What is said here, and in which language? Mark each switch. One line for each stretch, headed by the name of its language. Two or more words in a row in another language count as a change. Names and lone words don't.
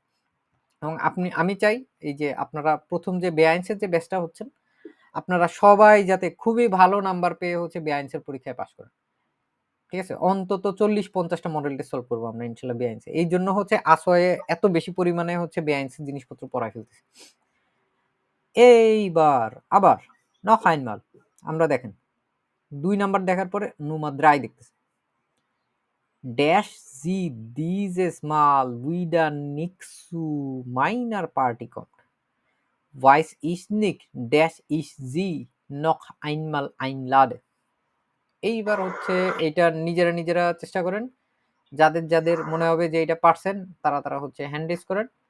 Bangla: এবং আমি চাই এই যে আপনারা ১ম যে বেআইনসের যে ব্যাচটা হচ্ছেন, আপনারা সবাই যাতে খুবই ভালো নাম্বার পেয়ে হচ্ছে বেআইনসের পরীক্ষায় পাস করেন। ঠিক আছে? অন্তত ৪০-৫০ টা
English: model test
Bangla: সলভ করব আমরা ইনশাআল্লাহ বেআইনসে। এইজন্য হচ্ছে আসোয়ে এত বেশি পরিমাণে হচ্ছে বেআইনসের জিনিসপত্র পড়ায় ফেলতেছি। এইবার আবার
German: noch einmal
Bangla: আমরা দেখেন ২ নাম্বার দেখার পরে Nummer 3 দেখতেছি।
German: Dash sie dieses Mal wieder nicht zu meiner Party kommt, weiß ich nicht, dass ich sie noch einmal einlade.
Bangla: এইবার হচ্ছে এইটা নিজেরা চেষ্টা করেন। যাদের মনে হবে যে এটা পারছেন তারা হচ্ছে
English: hand raise
Bangla: করেন।